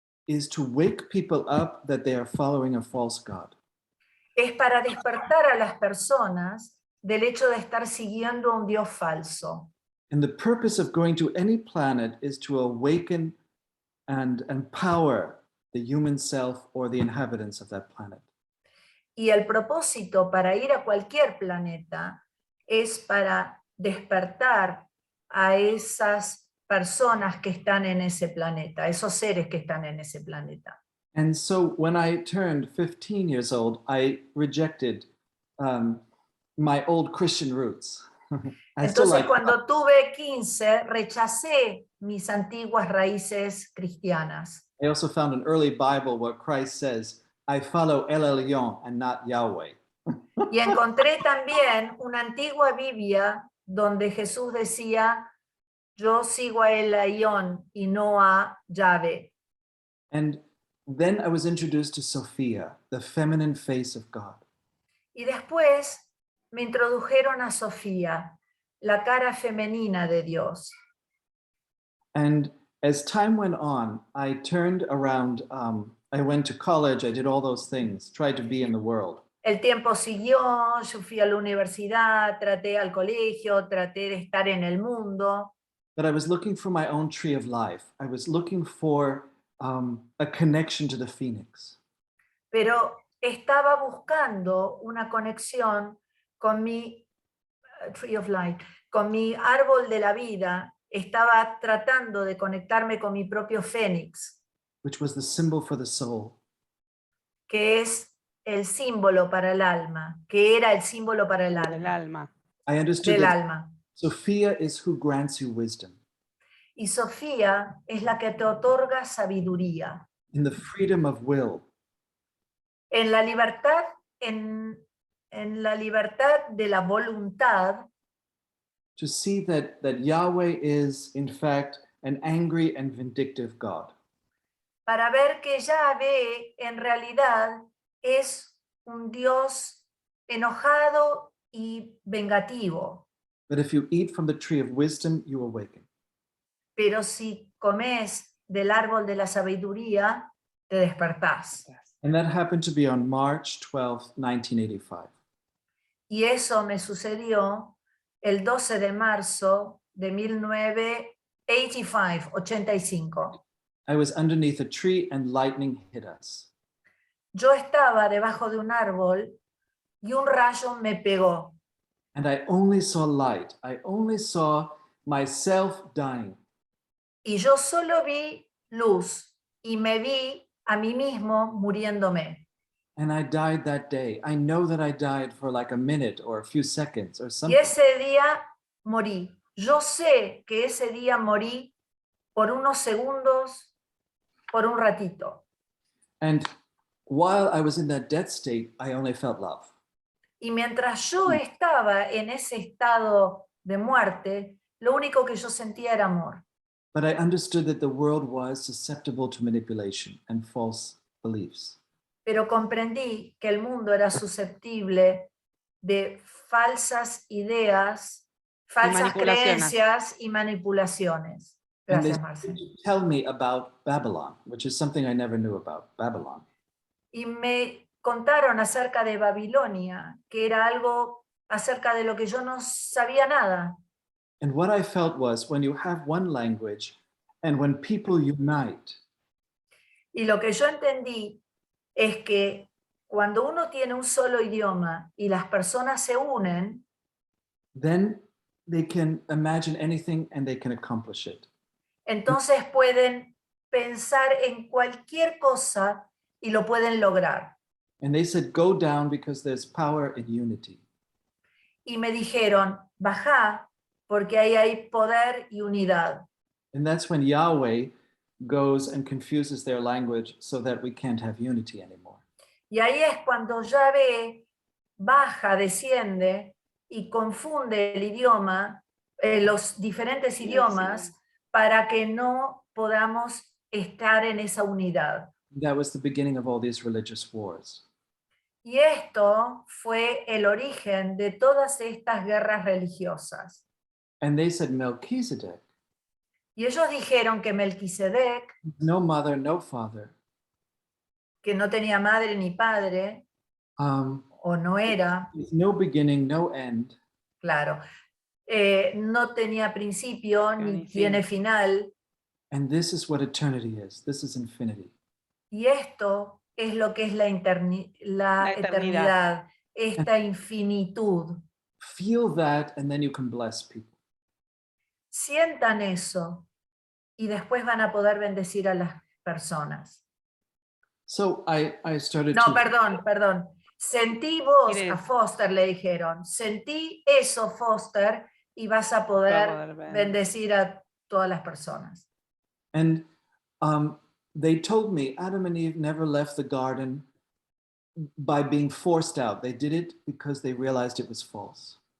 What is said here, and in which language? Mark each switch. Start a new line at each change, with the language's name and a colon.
English: is to wake people up that they are following a false god.
Spanish: es para despertar a las personas del hecho de estar siguiendo a un Dios falso.
English: And the purpose of going to any planet is to awaken and empower the human self or the inhabitants of that planet.
Spanish: Y el propósito para ir a cualquier planeta es para despertar a esas personas que están en ese planeta, esos seres que están en ese planeta.
English: And so when I turned 15 years old, I rejected my old Christian roots.
Spanish: Entonces, cuando tuve 15, rechacé mis antiguas raíces cristianas.
English: I also found an early Bible where Christ says, I follow El Elyon and not Yahweh.
Spanish: Y encontré también una antigua Biblia donde Jesús decía, yo sigo a El Elyon y no a Yahvé.
English: And then I was introduced to Sophia, the feminine face of God.
Spanish: Y después me introdujeron a Sofía, la cara femenina de Dios.
English: And as time went on, I turned around, I went to college, I did all those things, tried to be in the world.
Spanish: El tiempo siguió, yo fui a la universidad, traté al colegio, traté de estar en el mundo.
English: But I was looking for my own tree of life. I was looking for a connection to the phoenix.
Spanish: Pero estaba buscando una conexión con mi
English: tree of life,
Spanish: con mi árbol de la vida. Estaba tratando de conectarme con mi propio fénix,
English: Which was the symbol for the soul.
Spanish: que es el símbolo para el alma, que era el símbolo para el El alma, alma.
English: I understood
Spanish: del
English: that
Spanish: alma.
English: Sophia is who grants you wisdom.
Spanish: Y Sofía es la que te otorga sabiduría.
English: In the freedom of will,
Spanish: En la libertad, en la libertad de la voluntad,
English: to see that Yahweh is, in fact, an angry and vindictive God.
Spanish: para ver que Yahvé en realidad es un Dios enojado y vengativo.
English: But if you eat from the tree of wisdom, you awaken.
Spanish: Pero si comes del árbol de la sabiduría, te despertás.
English: And that happened to be on March 12th, 1985.
Spanish: Y eso me sucedió el 12 de marzo de 1985.
English: I was underneath a tree and lightning hit us.
Spanish: Yo estaba debajo de un árbol y un rayo me pegó.
English: And I only saw light. I only saw myself dying.
Spanish: Y yo solo vi luz y me vi a mí mismo muriéndome.
English: And I died that day. I know that I died for like a minute or a few seconds or
Spanish: Y
English: something.
Spanish: ese día morí. Yo sé que ese día morí por unos segundos, por un ratito.
English: And while I was in that death state, I only felt love.
Spanish: Y mientras yo estaba en ese estado de muerte, lo único que yo sentía era amor.
English: But I understood that the world was susceptible to manipulation and false beliefs.
Spanish: Pero comprendí que el mundo era susceptible de falsas ideas, falsas manipulaciones. creencias y manipulaciones.
English: And they
Spanish: Gracias, Marce.
English: tell me about Babylon, which is something I never knew about, Babylon.
Spanish: Y me contaron acerca de Babilonia, que era algo acerca de lo que yo no sabía nada.
English: And what I felt was when you have one language and when people unite,
Spanish: Y lo que yo entendí es que cuando uno tiene un solo idioma y las personas se unen,
English: then they can imagine anything and they can accomplish it.
Spanish: entonces pueden pensar en cualquier cosa y lo pueden lograr.
English: And they said, go down because there's power in unity.
Spanish: Y me dijeron, bajá porque ahí hay poder y unidad.
English: And that's when Yahweh goes and confuses their language so that we can't have unity anymore.
Spanish: Y ahí es cuando Yahvé baja, desciende y confunde el idioma, los diferentes idiomas, para que no podamos estar en esa unidad.
English: That was the beginning of all these religious wars.
Spanish: Y esto fue el origen de todas estas guerras religiosas.
English: And they said, Melchizedek,
Spanish: Y ellos dijeron que Melquisedec,
English: no mother, no father,
Spanish: que no tenía madre ni padre, o no era,
English: with no beginning, no end,
Spanish: claro, no tenía principio ni Ni fin. tiene final,
English: and this is what eternity is. This is infinity.
Spanish: y esto es lo que es la La eternidad. eternidad, esta infinitud.
English: Feel that, and then you can bless people.
Spanish: Sientan eso y después van a poder bendecir a las personas.
English: So I started
Spanish: No,
English: to
Spanish: perdón. Sentí vos, Mire. a Foster le dijeron, sentí eso, Foster, y vas a poder bendecir a todas las personas.
English: And they told me Adam and Eve never left the garden by being forced out. They did it because they realized it was false.